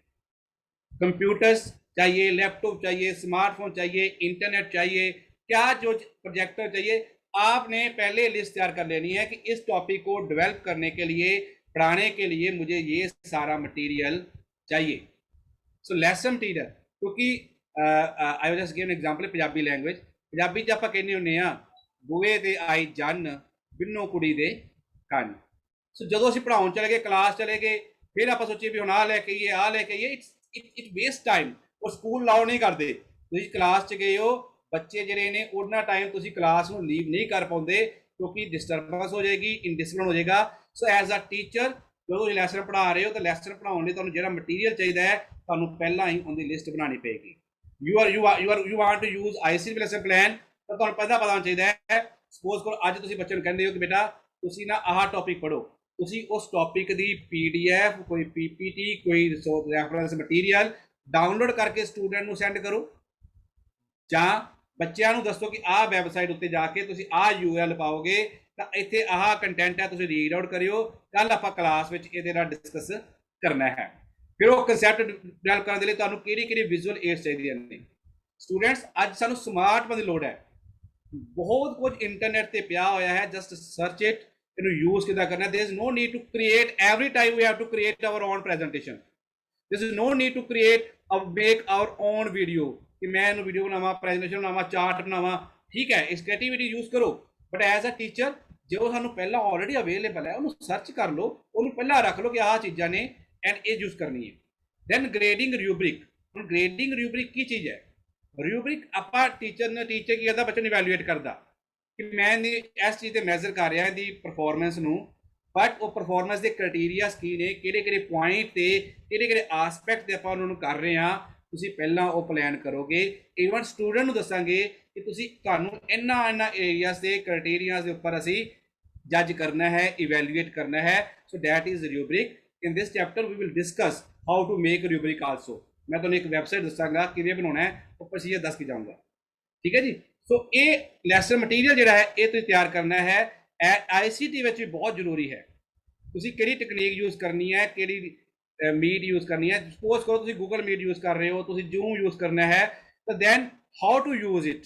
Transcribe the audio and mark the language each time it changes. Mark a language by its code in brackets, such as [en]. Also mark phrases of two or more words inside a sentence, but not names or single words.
[hi] कंप्यूटर्स चाहिए, लैपटॉप चाहिए, स्मार्टफोन चाहिए, इंटरनेट चाहिए, क्या जो प्रोजेक्टर चाहिए, आपने पहले लिस्ट तैयार कर लेनी है कि इस टॉपिक को डेवलप करने के लिए, पढ़ाने के लिए मुझे ये सारा मटेरियल चाहिए। [en] so lesson material, [pa] क्योंकि [en] I will just give an example, Punjabi language, [pa] ਪੰਜਾਬੀ ਚ ਆਪਾਂ ਕਹਿੰਦੇ ਹੁੰਦੇ ਆ ਬੂਹੇ ਤੇ ਆਈ ਜੰਨ ਬਿੰਨੋ ਕੁੜੀ ਦੇ ਕੰਨ। ਸੋ ਜਦੋਂ ਅਸੀਂ ਪੜਾਉਣ ਚਲੇ ਗਏ, ਕਲਾਸ ਚਲੇ ਗਏ, ਫਿਰ ਆਪਾਂ ਸੋਚੀਏ ਵੀ ਹੁਣ ਆਹ ਲੈ ਕੇ ਆਈਏ, ਆਹ ਲੈ ਕੇ ਆਈਏ, [en] it waste time. [pa] ਉਹ ਸਕੂਲ ਲਾਓ ਨਹੀਂ ਕਰਦੇ, ਤੁਸੀਂ ਕਲਾਸ 'ਚ ਗਏ ਹੋ, ਬੱਚੇ ਜਿਹੜੇ ਨੇ ਉਹਨਾਂ ਟਾਈਮ ਤੁਸੀਂ ਕਲਾਸ ਨੂੰ ਲੀਵ ਨਹੀਂ ਕਰ ਪਾਉਂਦੇ ਕਿਉਂਕਿ ਡਿਸਟਰਬੈਂਸ ਹੋ ਜਾਏਗੀ, ਇਨਡਿਸਪਲਿਨ ਹੋ ਜਾਏਗਾ। [en] so as a teacher [pa] ਜਦੋਂ ਤੁਸੀਂ ਲੈਸਨ ਪੜ੍ਹਾ ਰਹੇ ਹੋ ਤਾਂ ਲੈਸਨ ਪੜ੍ਹਾਉਣ ਲਈ ਤੁਹਾਨੂੰ ਜਿਹੜਾ ਮਟੀਰੀਅਲ ਚਾਹੀਦਾ ਹੈ ਤੁਹਾਨੂੰ ਪਹਿਲਾਂ ਹੀ ਉਹਦੀ ਲਿਸਟ ਬਣਾਉਣੀ ਪਏਗੀ। [en] you want to use ICT lesson plan [pa] ਤਾਂ ਤੁਹਾਨੂੰ ਪਹਿਲਾਂ ਪਤਾ ਹੋਣਾ ਚਾਹੀਦਾ ਹੈ। ਸਪੋਜ਼ ਕਰੋ ਅੱਜ ਤੁਸੀਂ ਬੱਚੇ ਨੂੰ ਕਹਿੰਦੇ ਹੋ ਕਿ ਬੇਟਾ ਤੁਸੀਂ ਨਾ ਆਹ ਟੌਪਿਕ ਪੜ੍ਹੋ, ਤੁਸੀਂ ਉਸ ਟੌਪਿਕ ਦੀ PDF, ਕੋਈ PPT, ਕੋਈ [en] reference material [pa] ਡਾਊਨਲੋਡ ਕਰਕੇ ਸਟੂਡੈਂਟ ਨੂੰ ਸੈਂਡ ਕਰੋ, ਜਾਂ ਬੱਚਿਆਂ ਨੂੰ ਦੱਸੋ ਕਿ ਆਹ ਵੈਬਸਾਈਟ ਉੱਤੇ ਜਾ ਕੇ ਤੁਸੀਂ ਆਹ URL ਪਾਓਗੇ ਤਾਂ ਇੱਥੇ ਆਹ ਕੰਟੈਂਟ ਹੈ, ਤੁਸੀਂ [en] read out [pa] ਕਰਿਓ, ਕੱਲ ਆਪਾਂ ਕਲਾਸ ਵਿੱਚ ਇਹਦੇ ਨਾਲ ਡਿਸਕਸ ਕਰਨਾ ਹੈ। ਫਿਰ ਉਹ [en] concept develop [pa] ਕਰਨ ਦੇ ਲਈ ਤੁਹਾਨੂੰ ਕਿਹੜੀ [en] visual aids [pa] ਚਾਹੀਦੀਆਂ ਨੇ। ਸਟੂਡੈਂਟਸ ਅੱਜ ਸਾਨੂੰ ਸਮਾਰਟਫੋਨ ਦੀ ਲੋੜ ਹੈ, ਬਹੁਤ ਕੁਝ ਇੰਟਰਨੈਟ ਤੇ ਪਿਆ ਹੋਇਆ ਹੈ, [en] just search it, [pa] ਇਹਨੂੰ ਯੂਜ਼ ਕਿੱਦਾਂ ਕਰਨਾ। [en] there is no need to create every time we have to create our own presentation, there is no need to create make our own video [pa] ਕਿ ਮੈਂ ਇਹਨੂੰ ਵੀਡੀਓ ਬਣਾਵਾਂ, ਪ੍ਰੈਜੈਂਟੇਸ਼ਨ ਬਣਾਵਾਂ, ਚਾਰਟ ਬਣਾਵਾਂ। ਠੀਕ ਹੈ, ਇਸ [en] creativity use [pa] ਕਰੋ, [en] but as a teacher [pa] ਜੋ ਸਾਨੂੰ ਪਹਿਲਾਂ [en] already available [pa] ਹੈ ਉਹਨੂੰ ਸਰਚ ਕਰ ਲਓ, ਉਹਨੂੰ ਪਹਿਲਾਂ ਰੱਖ ਲਓ ਕਿ ਆਹ ਚੀਜ਼ਾਂ ਨੇ ਐਂਡ ਇਹ ਯੂਜ਼ ਕਰਨੀ ਹੈ। [en] then grading rubric. [pa] ਹੁਣ [en] grading rubric [pa] ਕੀ ਚੀਜ਼ ਹੈ? ਰੂਬਰਿਕ ਆਪਾਂ ਟੀਚਰ ਕੀ ਕਰਦਾ, ਬੱਚੇ ਨੂੰ ਇਵੈਲੂਏਟ ਕਰਦਾ ਕਿ ਮੈਂ ਇਸ ਚੀਜ਼ ਤੇ ਮੈਜ਼ਰ ਕਰ ਰਿਹਾ ਇਹਦੀ ਪਰਫਾਰਮੈਂਸ ਨੂੰ, ਬਟ ਉਹ ਪਰਫਾਰਮੈਂਸ ਦੇ ਕ੍ਰਾਈਟੇਰੀਆਸ ਕੀ ਨੇ, ਕਿਹੜੇ ਪੁਆਇੰਟ ਤੇ ਕਿਹੜੇ ਆਸਪੈਕਟ ਤੇ ਆਪਾਂ ਉਹਨਾਂ ਨੂੰ ਕਰ ਰਹੇ ਹਾਂ, ਤੁਸੀਂ ਪਹਿਲਾਂ ਉਹ ਪਲਾਨ ਕਰੋਗੇ। [en] even student [pa] ਨੂੰ ਦੱਸਾਂਗੇ ਕਿ ਤੁਸੀਂ ਤੁਹਾਨੂੰ ਇਹਨਾਂ ਏਰੀਆਸ ਦੇ ਕ੍ਰਾਈਟੇਰੀਆਸ ਦੇ ਉੱਪਰ ਅਸੀਂ ਜੱਜ ਕਰਨਾ ਹੈ, ਇਵੈਲੂਏਟ ਕਰਨਾ ਹੈ। [en] so that is rubric. in this chapter we will discuss how to make rubric also। [pa] मैं ਤੁਹਾਨੂੰ ਇੱਕ ਵੈਬਸਾਈਟ ਦੱਸਾਂਗਾ ਕਿਵੇਂ ਬਣਾਉਣਾ ਹੈ, ਉਹ ਪ੍ਰੋਸੀਜਰ ਦੱਸ ਕੇ ਜਾਊਂਗਾ। ਠੀਕ ਹੈ ਜੀ। ਸੋ ਇਹ [en] lesson material [pa] ਜਿਹੜਾ ਹੈ ਇਹ ਤੁਸੀਂ ਤਿਆਰ ਕਰਨਾ ਹੈ, ICT ਵਿੱਚ ਵੀ ਬਹੁਤ ਜ਼ਰੂਰੀ ਹੈ। ਤੁਸੀਂ ਕਿਹੜੀ ਟੈਕਨੀਕ ਯੂਜ਼ ਕਰਨੀ ਹੈ, ਕਿਹੜੀ ਮੀਟ ਯੂਜ਼ ਕਰਨੀ ਹੈ। ਸਪੋਜ਼ ਕਰੋ ਤੁਸੀਂ ਗੂਗਲ ਮੀਟ ਯੂਜ਼ ਕਰ ਰਹੇ ਹੋ, ਤੁਸੀਂ ਜ਼ੂਮ ਯੂਜ਼ ਕਰਨਾ ਹੈ, ਤਾਂ [en] then how to use it.